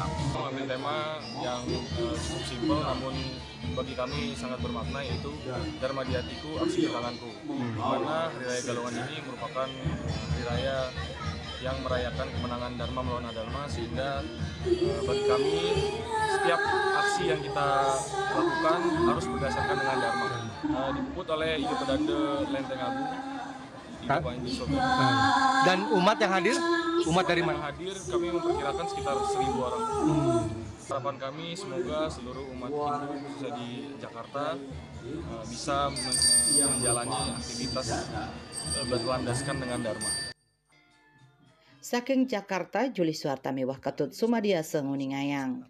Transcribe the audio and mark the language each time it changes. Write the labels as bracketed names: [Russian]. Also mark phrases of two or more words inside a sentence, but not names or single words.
[Indonesian] Ambil tema yang cukup simpel namun bagi kami sangat bermakna, yaitu Dharma di hatiku, aksi di tanganku. Karena Hari Raya Galungan ini merupakan hari raya yang merayakan kemenangan Dharma melawan Adharma, sehingga bagi kami setiap aksi yang kita lakukan harus berdasarkan dengan Dharma. Dipuput oleh Ide Pedanda Lenteng Agung, Panji Sogata. Dan umat yang hadir, umat dari mana? Yang hadir kami memperkirakan sekitar 1.000 orang. Harapan kami semoga seluruh umat Hindu khususnya di Jakarta bisa menjalani aktivitas berlandaskan dengan Dharma. [Balinese] Saking Jakarta, Juli Suarta miwah ketut Sumadia Senguningayang.